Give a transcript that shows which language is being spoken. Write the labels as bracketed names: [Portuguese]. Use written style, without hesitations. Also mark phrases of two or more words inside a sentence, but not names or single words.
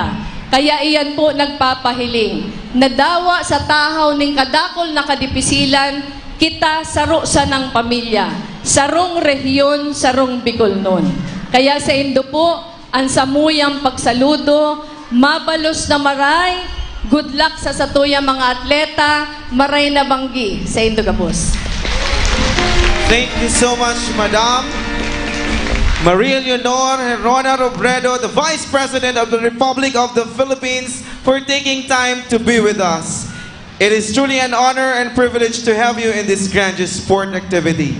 [Bikol] Kaya iyan po nagpapahiling. Nadawa sa tahaw ning kadakol na kadipisilan, kita saro sa ng pamilya, sarong rehiyon, sarong Bicol nun. Kaya sa indo po, ang samuyang pagsaludo, mabalos na maray, [English] good luck [Bikol] sa satuyang mga atleta, maray na banggi sa indo gabos. [English] Thank you so much, Madam Maria Leonor Herona Robredo, the Vice President of the Republic of the Philippines, for taking time to be with us. It is truly an honor and privilege to have you in this grandiose sport activity.